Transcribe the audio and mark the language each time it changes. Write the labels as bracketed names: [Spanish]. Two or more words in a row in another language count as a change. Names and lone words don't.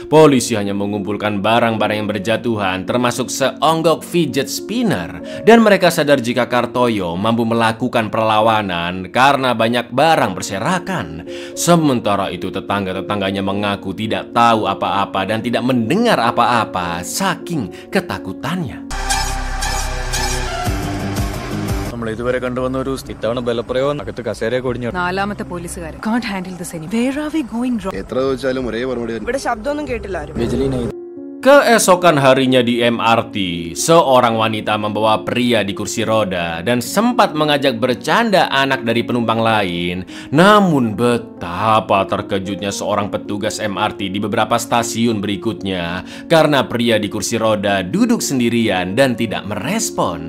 [Indonesian] Polisi hanya mengumpulkan barang-barang yang berjatuhan, termasuk seonggok [English] fidget spinner, [Indonesian] dan mereka sadar jika Kartoyo mampu melakukan perlawanan karena banyak barang berserakan. Sementara itu tetangga-tetangganya mengaku tidak tahu apa-apa dan tidak mendengar apa-apa saking ketakutannya. [Malayalam] ഇതുവരെ കണ്ടുവന്ന ഒരു ഇത്തവണ ബലപ്രയോഗം അകത്ത് കസേരയൊക്കെ ഒടിഞ്ഞു. 4ാമത്തെ പോലീസുകാരൻ. [English] Can't handle this anymore. Where are we going wrong? [Malayalam] എത്ര ചോദിച്ചാലും ഒരേ മറുപടി. ഇവിടെ ശബ്ദമൊന്നും കേട്ടില്ല ആരും. [Indonesian] Keesokan harinya di MRT, seorang wanita membawa pria di kursi roda dan sempat mengajak bercanda anak dari penumpang lain. Namun betapa terkejutnya seorang petugas MRT di beberapa stasiun berikutnya karena pria di kursi roda duduk sendirian dan tidak merespon.